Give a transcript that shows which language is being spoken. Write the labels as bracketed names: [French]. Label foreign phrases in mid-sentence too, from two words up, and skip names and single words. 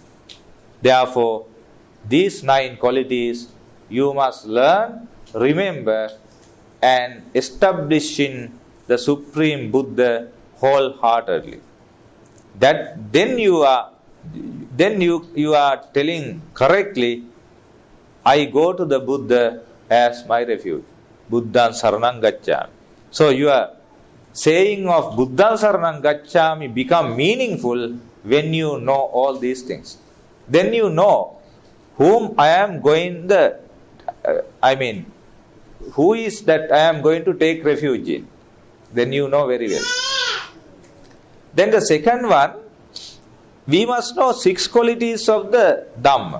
[English] Therefore, these 9 qualities you must learn, remember, and establish in the Supreme Buddha wholeheartedly. That then you are telling correctly, I go to the Buddha as my refuge. [Pali] Buddhaṃ saranam gacchāmi. [English] So your saying of [Pali] Buddhaṃ saranam gacchāmi [English] become meaningful when you know all these things. Then you know whom I am going who is that I am going to take refuge in. Then you know very well. Then the second one, we must know 6 qualities of the Dhamma.